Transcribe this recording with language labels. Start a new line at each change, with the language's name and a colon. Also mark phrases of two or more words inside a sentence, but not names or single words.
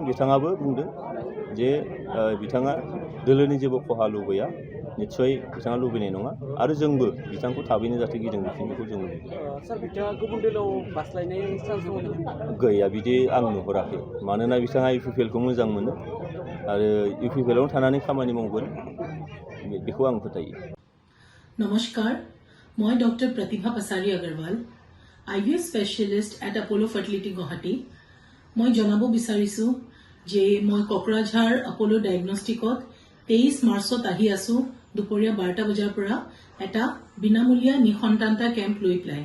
Bodo: बिथाङाबो बुंदों जे बिथाङा दोलोनि जेबो खहा लुबैया निस्सय बिथाङा लुबैनाय नङा आरो जोंबो बिथांखौ थाबैनो जाहाथे गिदिंफिन बेखौ जों लुबैयो। सार बिथाङा गुबुन दोलोआव बास्लायनाय चान्स दङ गैया बिदि आं नुहुराखै मानोना बिथाङा इउपिपिएलखौ मोजां मोनो आरो इउपिपिएलावनो थानानै खामानि मावगोन बेखौ आं फोथायो।
Assamese: নমস্কাৰ মই ডক্টৰ প্ৰতিভা পাছাৰী আগৰৱাল
English: IVF specialist at
Assamese: আপোলো ফাৰ্টিলিটি গুৱাহাটী। মই জনাব বিচাৰিছো যে মই কোকৰাঝাৰ আপোলো ডায়েগনষ্টিকত 23 মাৰ্চত আহি আছো দুপৰীয়া 12টা বজাৰ পৰা এটা বিনামূলীয়া নিসন্তানতা কেম্প লৈ পেলাই।